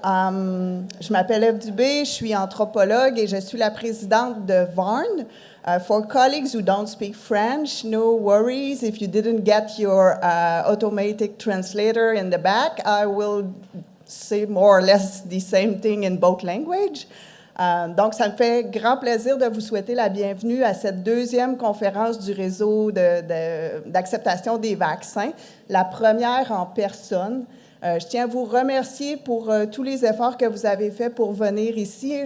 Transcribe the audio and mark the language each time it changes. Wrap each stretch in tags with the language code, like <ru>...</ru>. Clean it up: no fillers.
<fr>Je m'appelle Eve Dubé, je suis anthropologue et je suis la présidente de VARN.</fr> <en>For colleagues who don't speak French, no worries if you didn't get your automatic translator in the back. I will say more or less the same thing in both languages.</en> <fr>Donc, ça me fait grand plaisir de vous souhaiter la bienvenue à cette deuxième conférence du réseau d'acceptation des vaccins, la première en personne. Je tiens à vous remercier pour tous les efforts que vous avez faits pour venir ici.</fr>